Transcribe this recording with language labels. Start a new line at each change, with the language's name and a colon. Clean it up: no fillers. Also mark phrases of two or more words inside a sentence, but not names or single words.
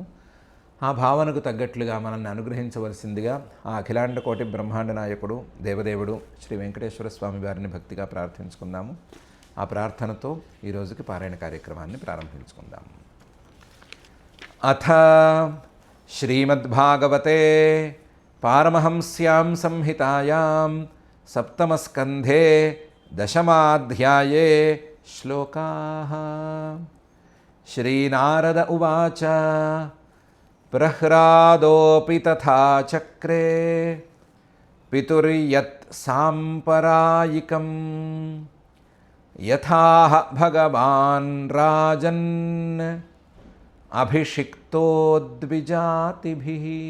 Telugu: ఆ భావనకు తగ్గట్లుగా మనల్ని అనుగ్రహించవలసిందిగా ఆ అఖిలాండ కోటి బ్రహ్మాండ నాయకుడు దేవదేవుడు శ్రీ వెంకటేశ్వర స్వామి వారిని భక్తిగా ప్రార్థించుకుందాము. ఆ ప్రార్థనతో ఈరోజుకి పారాయణ కార్యక్రమాన్ని ప్రారంభించుకుందాము.
Sanskrit: అథ श्रीमद्भागवते पारमहंस्यां संहितायां सप्तमस्कन्धे दशमाध्याये श्लोकाः। श्रीनारद उवाच प्रह्लादोऽपि तथा चक्रे पितुर्यत् साम्परायिकं यथाह भगवान् राजन् अभिषिक्तो द्विजातिभिः